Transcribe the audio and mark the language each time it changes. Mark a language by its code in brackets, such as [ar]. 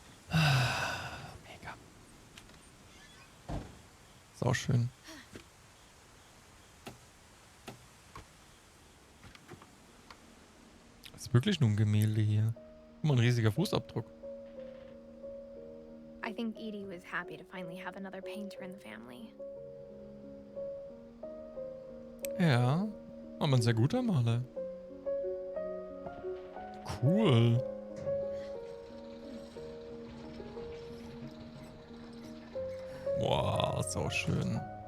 [de] Mega. Sau schön. Das ist wirklich nur ein Gemälde hier. Guck mal, ein riesiger Fußabdruck. [en] I think Edie was happy to finally have another painter in the family. [de] Ja, aber ein sehr guter Maler. Cool. Boah, so schön.